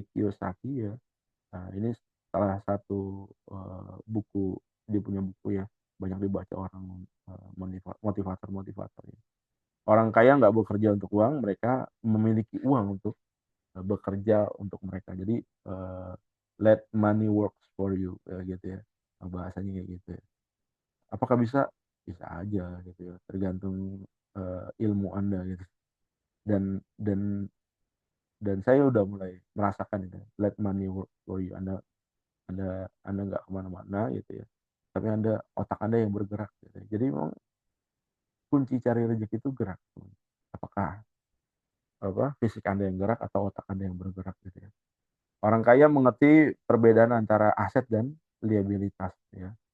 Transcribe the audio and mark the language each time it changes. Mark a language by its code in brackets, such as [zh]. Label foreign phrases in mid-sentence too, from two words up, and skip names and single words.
[id] Kiyosaki ya, ini salah satu, buku dia punya buku ya, banyak dibaca orang, motivator-motivator ya. Orang kaya nggak bekerja untuk uang, mereka memiliki uang untuk, bekerja untuk mereka. Jadi, [en] let money works for you, [id] gitu ya, bahasanya kayak gitu ya. Apakah bisa? Bisa aja gitu ya, tergantung, ilmu Anda gitu. Dan saya udah mulai merasakan itu, [en] let money work for you. [id] Anda nggak kemana mana gitu ya, tapi otak Anda yang bergerak gitu ya. Jadi memang kunci cari rezeki itu gerak, apakah fisik Anda yang gerak atau otak Anda yang bergerak gitu ya. Orang kaya mengerti perbedaan antara aset dan liabilitas ya.